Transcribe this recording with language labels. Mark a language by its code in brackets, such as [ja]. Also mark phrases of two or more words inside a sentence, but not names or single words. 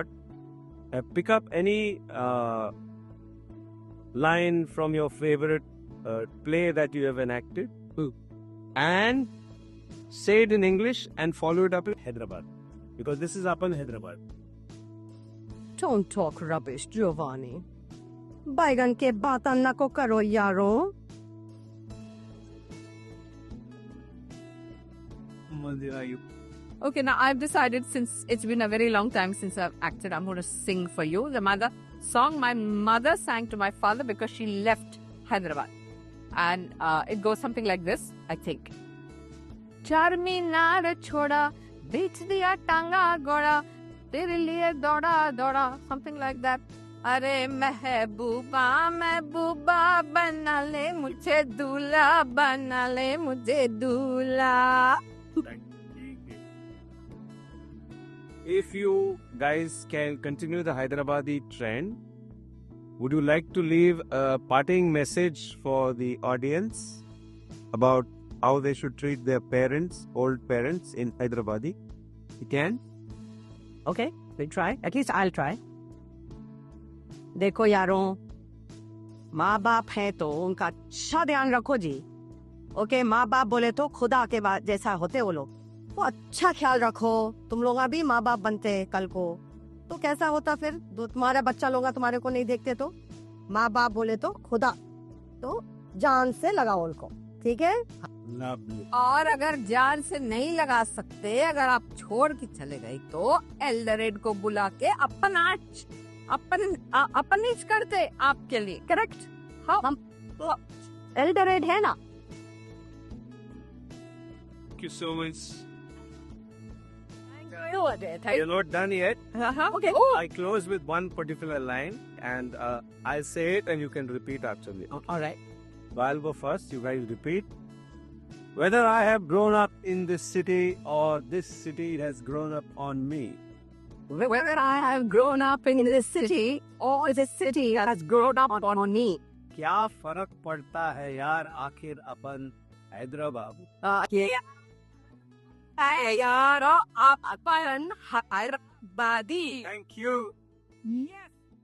[en] Pick up any line from your favorite play that you have enacted and say it in English and follow it up in Hyderabad, because this is up in Hyderabad. Don't talk rubbish, Giovanni. [hi] बैंगन के बातां ना को करो, यारो. [en] Okay, now I've decided, since it's been a very long time since I've acted, I'm going to sing for you the song my mother sang to my father because she left Hyderabad. And it goes something like this, I think. [hi] चारमीनार छोड़ा, बीच दिया टांगा घोड़ा, तेरे लिये दौड़ा दौड़ा, [en] something like that. [hi] अरे महबूबा, महबूबा, बना ले मुझे दूल्हा, बना ले मुझे दूल्हा. [en] If you guys can continue the Hyderabadi trend, would you like to leave a parting message for the audience about how they should treat their parents, old parents in Hyderabadi? You can? Okay, we'll try. At least I'll try. [hi] देखो यारों, माँ बाप हैं तो उनका अच्छा ध्यान रखो जी. ओके, माँ बाप बोले तो खुदा के बाद जैसा होते वो लोग, वो अच्छा ख्याल रखो. तुम लोग भी माँ बाप बनते कल को तो कैसा होता फिर? तुम्हारा बच्चा लोग तुम्हारे को नहीं देखते तो माँ बाप बोले तो खुदा, तो जान से लगाओ उनको. ठीक है? और अगर जान से नहीं लगा सकते, अगर आप छोड़ के चले गए तो एल्डरेड को बुला के अपनीच करते आपके लिए. [en] करेक्ट? [hi] हम एल्डरेड है ना. [en] Thank you so much. You're not done yet. Okay. I close with one particular line and I'll say it and you can repeat after me. All right. So I'll go first, you guys repeat. Whether I have grown up in this city or this city has grown up on me. Whether I have grown up in this city or this city has grown up on me. [hi] क्या फर्क पड़ता है यार आखिर अपन हैदराबाद. यार आप अपन हैदराबादी. [en] Thank you. Yes.